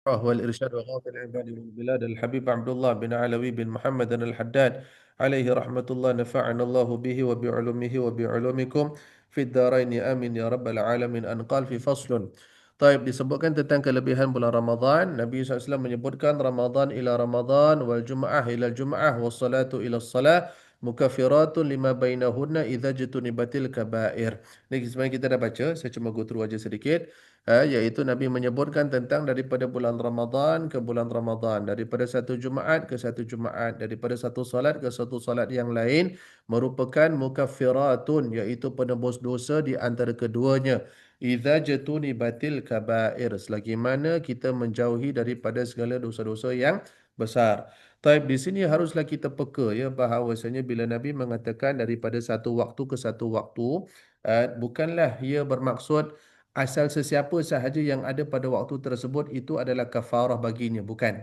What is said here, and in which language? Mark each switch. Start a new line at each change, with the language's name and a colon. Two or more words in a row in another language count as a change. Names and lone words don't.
Arabic: والإرشاد وغاث العباد والبلاد الحبيب عبد الله بن علوي بن محمد الحداد عليه رحمة الله نفعنا الله به وبعلومه وبعلومكم في الدارين آمين يا رب العالمين أن قال في فصل. طيب,
Malay: disebutkan tentang kelebihan bulan Ramadan.
Arabic: Nabi SAW menyebutkan رمضان إلى رمضان والجمعة إلى الجمعة والصلاة إلى الصلاة مكفرات لما بينهن إذا اجتنبت الكبائر.
Malay: Ni sebenarnya kita dah baca, saya cuma
English: go through
Malay: aja sedikit. Iaitu Nabi menyebutkan tentang daripada bulan Ramadan ke bulan Ramadan, daripada satu Jumaat ke satu Jumaat, daripada satu solat ke satu solat yang lain merupakan mukaffiratun, iaitu penebus dosa di antara keduanya.
Arabic: إذا اجتنبت الكبائر,
Malay: selagi mana kita menjauhi daripada segala dosa-dosa yang besar. Taib, di sini haruslah kita peka ya bahawasanya bila Nabi mengatakan daripada satu waktu ke satu waktu, bukanlah ia bermaksud asal sesiapa sahaja yang ada pada waktu tersebut itu adalah kafarah baginya, bukan.